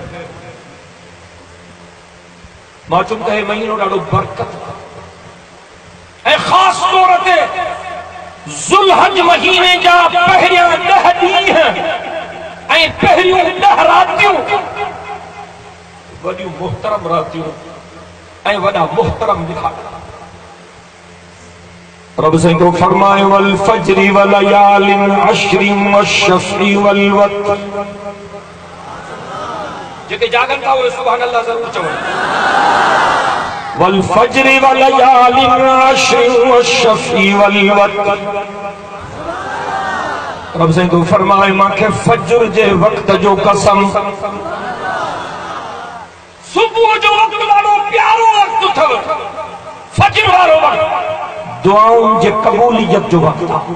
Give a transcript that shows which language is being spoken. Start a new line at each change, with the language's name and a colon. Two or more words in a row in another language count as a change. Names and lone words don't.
Sindhi: मां चुम हे महीनो ॾाढो बरकत ऐं ख़ासि तौर ते ज़ुल्हज महीने जा पहिरियां 10 ॾींहं ऐं पहिरियूं 10 रातियूं वॾियूं मुहतरम रातियूं ऐं वॾा मुहतरम ॾिहाड़ा। रब साईं को फरमाए
Arabic: والفجر وليال عشر والشفع والوتر.
Sindhi: जेके जागन था उहे
Arabic: سبحان الله
Sindhi: ज़रूर चवनि।
Arabic: والفجر وليال عشر والشفع والوتر.
Sindhi: रब साईं को फरमाए मांखे फज्र जे वक्त जो कसम। सुबह जो वक्त ॾाढो प्यारो वक्त अथव, फज्र वारो वक्त दुआउनि जे क़बूलियत जो वक्त आहे।